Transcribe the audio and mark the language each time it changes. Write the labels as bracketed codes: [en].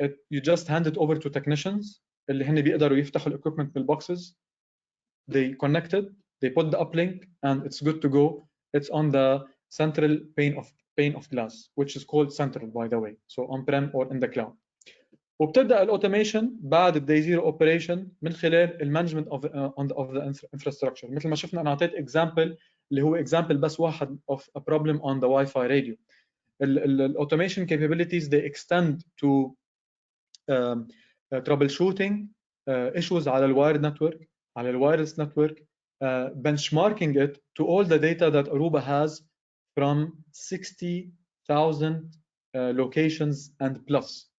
[en] You just hand it over to technicians [ar] اللي هن بيقدروا يفتحوا [en] equipment بالboxes. They connect it, they put the uplink, and it's good to go. It's on the central pane of glass, which is called central, by the way, so on-prem or in the cloud. وبتبدا الاوتوميشن بعد الداي zero operation [ar] من خلال [en] المانجمنت of the infrastructure. [ar] مثل ما شفنا انا اعطيت اكزامبل اللي هو اكزامبل بس واحد [en] of a problem on the Wi-Fi radio. Automation capabilities, they extend to troubleshooting issues [ar] على الوايرد نتورك, على الوايرلس نتورك, [en] benchmarking it to all the data that Aruba has from 60,000 locations and plus.